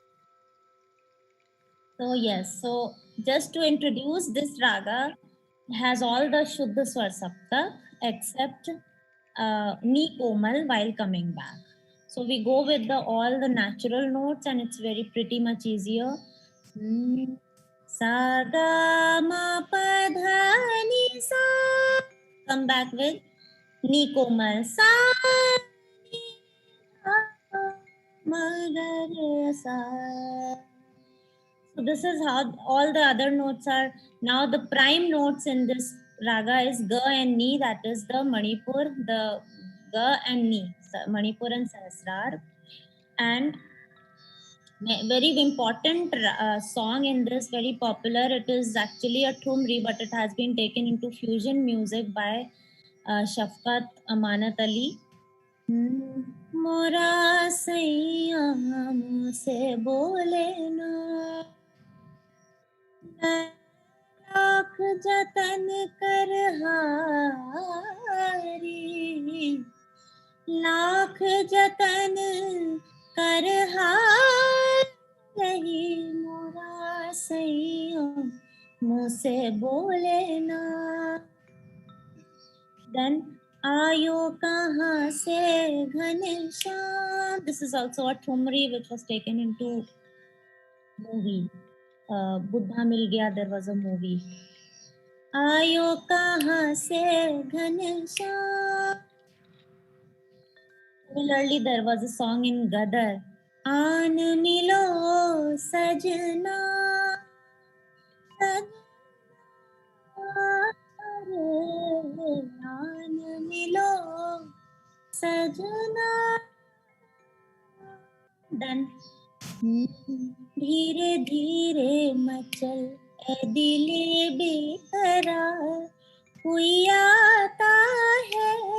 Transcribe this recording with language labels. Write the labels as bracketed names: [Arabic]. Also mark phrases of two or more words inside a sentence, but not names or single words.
[English] So yes, so just to introduce this raga, has all the [Hindi] शुद्ध स्वर सप्तक [English] except Ni Komal while coming back. So we go with the all the natural notes and it's very pretty much easier. [Hindi] Sa ga ma pa dha ni sa. [English] Come back with Ni Komal [Hindi] sa ni dha ma ga re sa. [English] So this is how all the other notes are. Now the prime notes in this raga is ga and ni, that is the Manipur, the ga and ni, Manipur and Sahasrar. And very important song in this, very popular. It is actually a thumri, but it has been taken into fusion music by Shafqat Amanat Ali. [Hindi] मोरा सैया मुझसे बोले ना, लाख जतन कर हारी, लाख जतन कर हारी, मोरा सैया मुझसे बोले ना. [English] Then [Hindi] आयो कहाँ से घनश्याम. [English] This is also a thumri which was taken into movie. Buddha Mil Gaya, there was a movie. [Hindi] आयो कहाँ से घनश्याम. [English] Similarly, there was a song in Gadar. [Hindi] आन मिलो सजना, आन मिलो सजना. Then धीरे धीरे मचल ए दिले बेकरार, कोई आता है